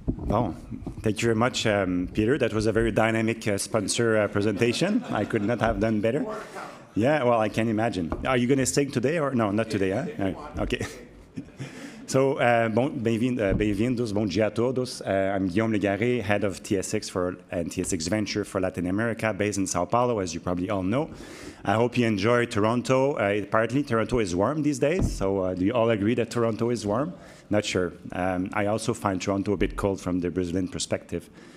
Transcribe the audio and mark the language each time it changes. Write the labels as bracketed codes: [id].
[en] Oh, thank you very much, Peter. That was a very dynamic sponsor presentation. I could not have done better. Yeah, well, I can imagine. Are you going to sing today or no? Not today, huh? Okay. [pt] So, bem-vindos, bom dia a todos. [en] I'm Guillaume Legaré, head of TSX and TSX Venture for Latin America, based in Sao Paulo, as you probably all know. I hope you enjoy Toronto. Apparently, Toronto is warm these days. So, do you all agree that Toronto is warm? Not sure. I also find Toronto a bit cold from the Brazilian perspective.